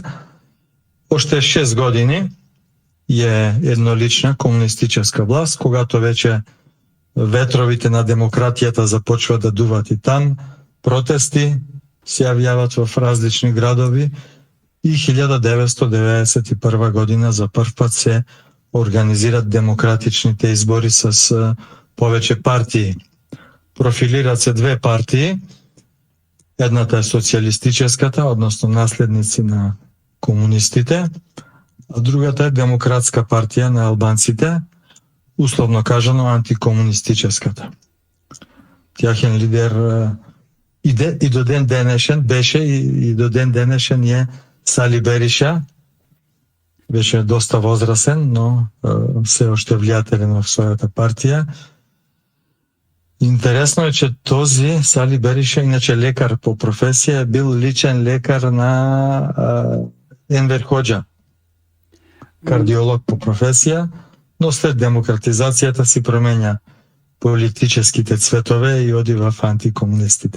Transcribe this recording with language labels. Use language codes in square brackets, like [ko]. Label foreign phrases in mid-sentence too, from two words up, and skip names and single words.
[bg] Още 6 години е еднолична комунистическа власт, когато вече ветровите на демократията започват да дуват и там, протести се явяват в различни градови и 1991 година за първ път се организират демократичните избори с повече партии. Профилират се две партии. Едната е социалистическата, односно наследници на комунистите, а другата е Демократска партия на албанците, условно кажано антикомунистическата. Тяхен лидер и до ден денешен беше и до ден денешен е Сали Бериша. Беше доста възрастен, но все още влиятелен в своята партия. Интересно е, че този Сали Бериша, иначе лекар по професия, е бил личен лекар на Енвер Ходжа. Кардиолог по професия, но след демократизацията си променя политическите цветове и оди в антикомунистите.